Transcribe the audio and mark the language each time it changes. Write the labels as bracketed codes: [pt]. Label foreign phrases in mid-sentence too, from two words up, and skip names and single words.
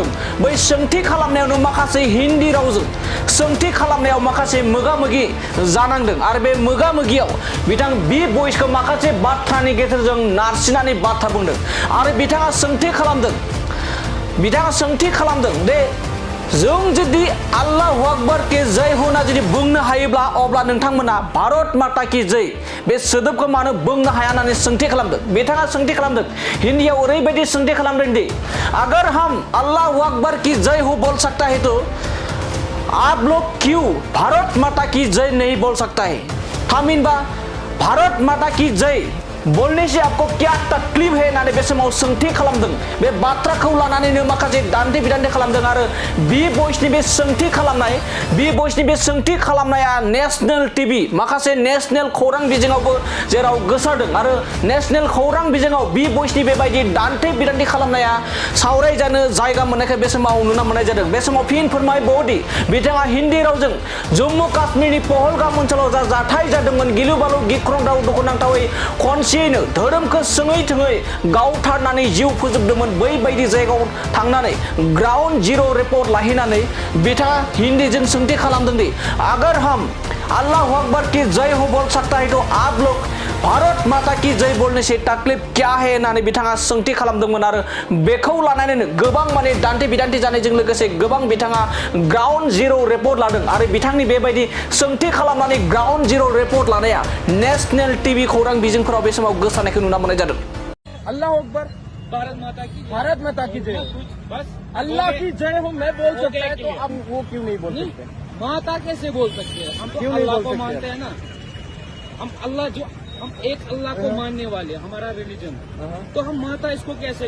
[brx] बै सोंथि खालामनायावनो माखासे हिन्दी रावजों सोंथि खालामनायाव माखासे मोगा मोगि जानांदों आरो बे मोगा मोगियाव बिथां बी बयसखौ माखासे बाथ्रानि गेजेरजों नारसिनानै बाथ्रा बुंदों आरो बिथाङा सोंथि खालामदों दे जों जुदि [hi] अल्लाह अकबर के जय [brx] होना जुदि बुंनो हायोब्ला अब्ला नोंथांमोना [hi] भारत माता की जय [brx] बे सोदोबखौ मानो बुंनो हाया होननानै सोंथि खालामदों। बिथाङा सोंथि खालामदों हिन्दीयाव ओरैबायदि सोंथि खालामदों दि [hi] अगर हम अल्लाह अकबर की जय हो बोल सकता है तो आप लोग क्यों भारत माता की जय नहीं बोल सकता है? थामहिनबा भारत माता की जय बोलने से आपको क्या तकलीफ है [brx] होननानै बे समाव सोंथि खालामदों। बे बाथ्राखौ लानानैनो माखासे दान्थे बिदान्थे खालामदों आरो बी बयसनि बे सोंथि खालामनाया [en] national TV [brx] माखासे नेशनेल खौरां बिजोङावबो जेराव गोसारदों आरो नेशनेल खौरां बिजोङाव बी बयसनि बेबायदि दान्थे बिदान्थे खालामनाया सावरायजानो जायगा मोननायखाय बे समाव नुनो मोननाय जादों। बे समाव फिन फोरमायबावदि बिथाङा हिन्दी रावजों जम्मू काश्मीरनि पहलगाम ओनसोलाव जा जाथाय जादोंमोन गिलु बालु गिख्रंथाव दुखुनांथावै खनसेयैनो धोरोमखौ सोङै थोङै गावथारनानै जिउ फोजोबदोंमोन बैबायदि जायगायाव थांनानै [en] ground zero report [brx] लाहैनानै बिथाङा हिन्दीजों सोंथि खालामदों दि [hi] अगर हम अल्लाह अकबर की जय हो बोल सकता है तो आप लोग भारत माता की जय बोलने से तकलीफ क्या है [brx] होननानै बिथाङा सोंथि खालामदोंमोन आरो बेखौ लानानैनो गोबां माने दान्थे बिदान्थे जानायजों लोगोसे गोबां बिथाङा [en] ground zero report [brx] लादों आरो बिथांनि बेबायदि सोंथि खालामनानै [en] ground zero report [brx] लानाया [en] national TV [brx] खौरां बिजोंफोराव बे समाव गोसारनायखौ नुनो मोननाय जादों। [hi] अल्लाह अकबर भारत माता की जय बस अल्लाह की जय हो मैं बोल सकता है तो आप वो क्यों नहीं बोल सकते? माता कैसे बोल सकते हैं? हम तो अल्लाह को मानते हैं ना। हम एक अल्लाह को मानने वाले हमारा रिलीजन, तो हम माता इसको कैसे